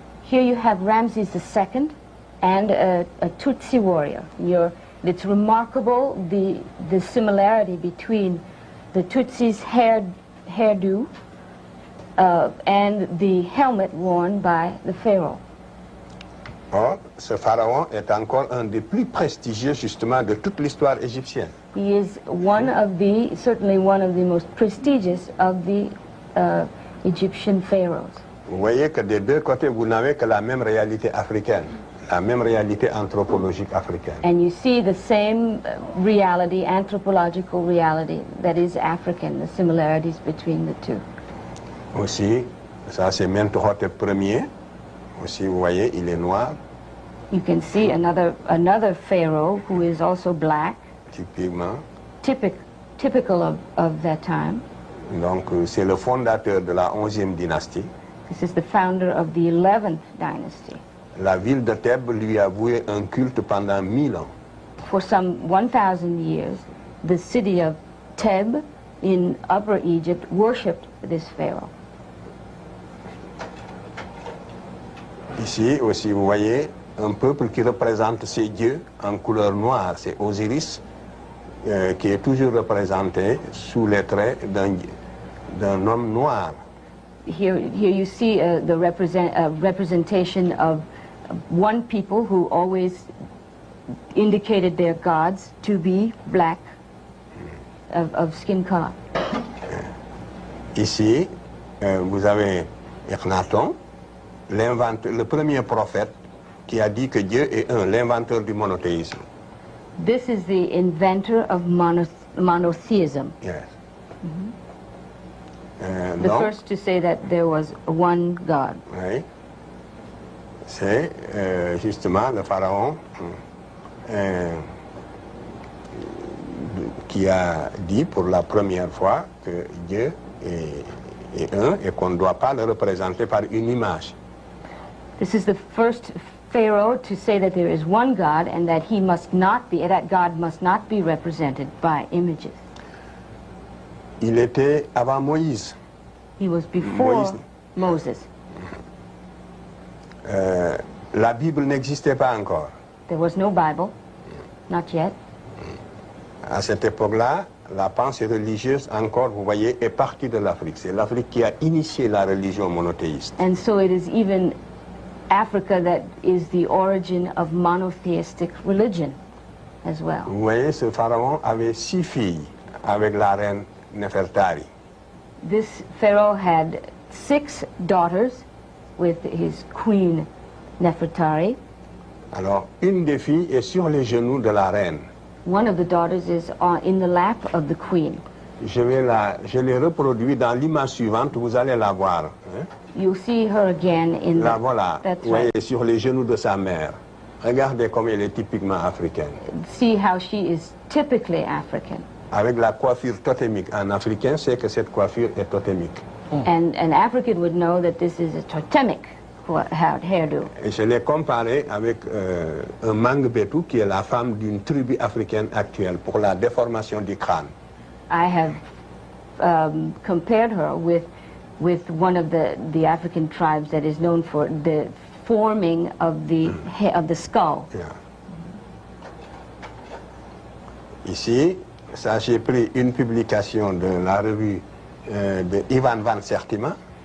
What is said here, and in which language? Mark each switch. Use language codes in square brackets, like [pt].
[en] Here you have Ramses II and a Tutsi warrior. It's remarkable the similarity between the Tutsi's hairdo and the helmet worn by the pharaoh. [fr] Or, ce pharaon est encore un des plus prestigieux justement de toute l'histoire égyptienne. [en] He is certainly one of the most prestigious of the Egyptian pharaohs. [fr] Vous voyez que des deux côtés, vous n'avez que la même réalité africaine, la même réalité anthropologique africaine. [en] And you see the same reality, anthropological reality, that is African, the similarities between the two. [fr] Aussi, ça c'est Mentuhotep Ier. Aussi, vous voyez, il est noir. [en] You can see another pharaoh who is also black. [fr] Typiquement. [en] Typical of that time. [fr] Donc, c'est le fondateur de la 11e dynastie. [en] This is the founder of the 11th dynasty. [fr] La ville de Thèbes lui a voué un culte pendant 1000 ans. [en] For some 1,000 years, the city of Thebes in Upper Egypt worshipped this pharaoh. [fr] Ici aussi, vous voyez un peuple qui représente ses dieux en couleur noire. C'est Osiris qui est toujours représenté sous les traits d'un homme noir. [en] Here you see the representation of one people who always indicated their gods to be black, of skin color. [fr] Ici, vous avez Akhenaton, le premier prophète qui a dit que Dieu est un, l'inventeur du monothéisme. [en] This is the inventor of monotheism. Yes. The first to say that there was one God. [fr] Oui. C'est justement le pharaon qui a dit pour la première fois que Dieu est un et qu'on ne doit pas le représenter par une image. [en] This is the first Pharaoh to say that there is one God and that that God must not be represented by images. [fr] Il était avant Moïse. [en] He was before Moses. [fr] La Bible n'existait pas encore. [en] There was no Bible, not yet. [fr] À cette époque-là, la pensée religieuse, encore, vous voyez, est partie de l'Afrique. C'est l'Afrique qui a initié la religion monothéiste. [en] And so it is even Africa that is the origin of monotheistic religion as well. [fr] Vous voyez, ce pharaon avait 6 filles avec la reine Nefertari. [en] This pharaoh had 6 daughters with his queen Nefertari. [fr] Alors, une des filles est sur les genoux de la reine. [en] One of the daughters is in the lap of the queen. [fr] Je l'ai reproduit dans l'image suivante, vous allez la voir. Hein? [en] You'll see her again in [fr] la [en] the... [fr] voilà, [en] That's [fr] vous voyez, [en] right. [fr] sur les genoux de sa mère. Regardez comme elle est typiquement africaine. [en] See how she is typically African. [fr] avec la coiffure totémique. En africain, c'est que cette coiffure est totémique. [en] And an African would know that this is a totemic hairdo. [fr] Et je l'ai comparé avec un Mangbetu, qui est la femme d'une tribu africaine actuelle, pour la déformation du crâne. [en] I have compared her with one of the African tribes that is known for the forming of the skull. Yeah. [fr] Ici, ça j'ai pris une publication de la revue de Ivan van Sertima,